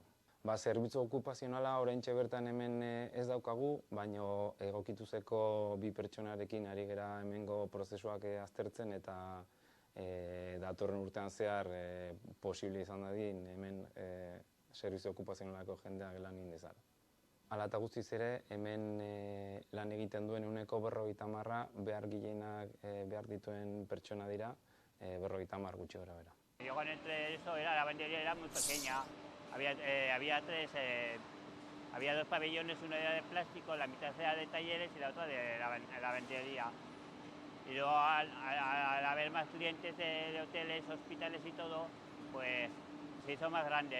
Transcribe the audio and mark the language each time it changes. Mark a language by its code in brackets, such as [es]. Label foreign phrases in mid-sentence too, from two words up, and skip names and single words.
[eu] Zerbitzu okupazionala oraintxe bertan hemen ez daukagu, baina egokituzeko 2 pertsonarekin ari gera hemengo prozesuak aztertzen eta datorren urtean zehar posible izan dadin hemen zerbitzu okupazionalako jendea lan egin dezala. Hala eta guztiz ere, hemen lan egiten duen 50%a behar gehienak behar dituen pertsona dira, 50 gutxi gora bera. [es] Yo cuando entré eso, la lavandería era muy pequeña. Había 2 pabellones, uno era de plástico, la mitad era de talleres y la otra de lavandería. Y luego al haber más clientes de hoteles, hospitales y todo, pues se hizo más grande.